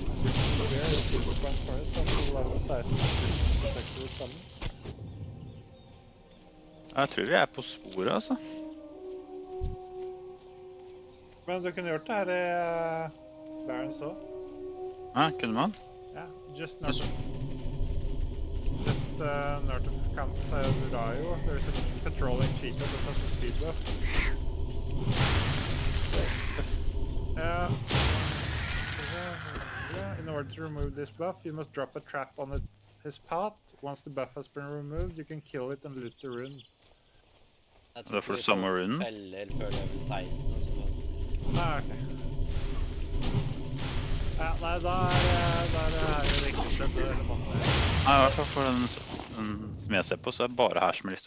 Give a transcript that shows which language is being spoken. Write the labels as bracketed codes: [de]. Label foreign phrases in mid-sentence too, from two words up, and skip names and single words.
[no] Det er jo Silverpoint Forest, så det var 16 sammen. Jeg tror vi er på sporet, altså. Men du kunne gjort det her i Barents også. Ja, kunne man? Ja, [en] just north of Camp Rayo, there's a patrolling cheetah that has a speed buff. In order to remove this buff, you must drop a trap on his path. Once the buff has been removed, you can kill it and loot the rune. [no] Jeg Det er for det samme runen? Feller før level 16 og sånn. Ah, ok. Ja, nei, da er det her riktig sted, så det måtte være. Nei, i hvert fall for den som jeg ser på, så er det bare her som er lista.